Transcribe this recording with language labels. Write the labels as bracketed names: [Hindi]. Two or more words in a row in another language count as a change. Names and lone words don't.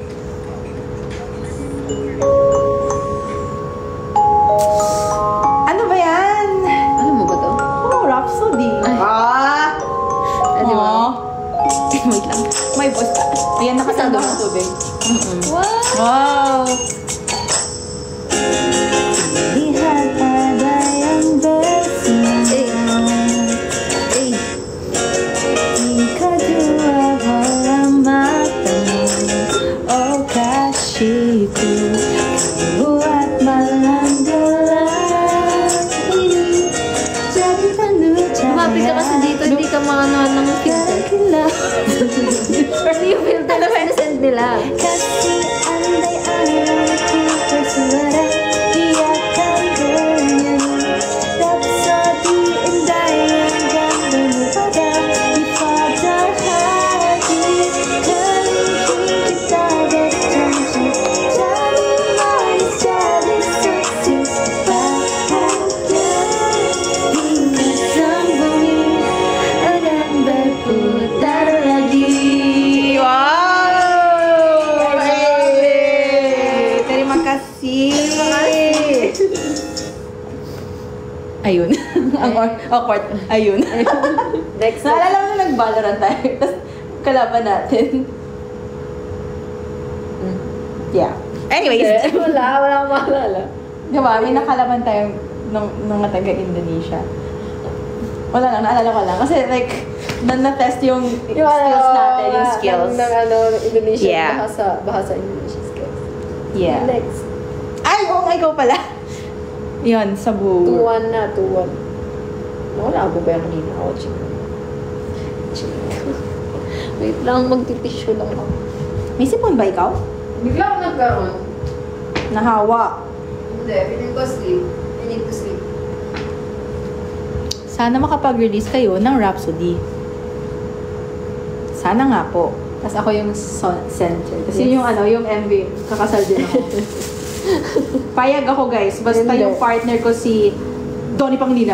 [Filipino] Ano ba yan? Alam mo ba to? Oh, Rhapsody. Ay. Di ba? Aw. Wait lang. May voice ka. Ayan, nakasando ng tubig. [English] What? [Indonesian] Wow! Lihat ada yang bersama. Jika dua bola matamu, oh kasihku, buat malam gelap ini jadi penuh [Filipino] Lumapit ka kasi dito, hindi ka makanood ng filter. Hindi yung filter na sinesend nila. [Indonesian] Kasih andai alamku bersuara, dia akan bernyanyi. Rhapsody indah yang gandeng pada di pada hati. Kelingking kita berjanji, jadi manis, jadi seksi, bahagia hingga sang bumi akan berputar lagi. [English] Wow! Hey! [Indonesian] Terima kasih. [Filipino] Ayun. Ang awkward. Ayun. [English] Next. [Filipino] Naalala mo na nag-Valorant tayo. Tapos kalaban natin. [English] Yeah. Anyways. [Filipino] Wala akong maalala. Diba? May nakalaban tayo ng mga taga-Indonesia. Wala lang. Naalala ko lang. Kasi like, na-test yung skills natin. Yung skills. Ng Indonesian. [English] Yeah. Bahasa Indonesian skills. Yeah. Next. [Filipino] Ay, oo nga, ikaw pala. Yun, sa buo. 2-1 na, 2-1. Wala ako ba yung kanina? Ako, chick. Wait lang, magtitissue lang ako. May sipon ba ikaw? Bigla ako nagkaroon. Nahawa. [English] Hindi, feeling ko sleep. I need to sleep. [Filipino] Sana makapag-release kayo ng Rhapsody. Sana nga po. Tapos ako yung center. Kasi [English] Yes. [Filipino] yung MV, kakasal din ako. Payag ako guys. Basta Hindi. yung partner ko si Donnie Pangilinan.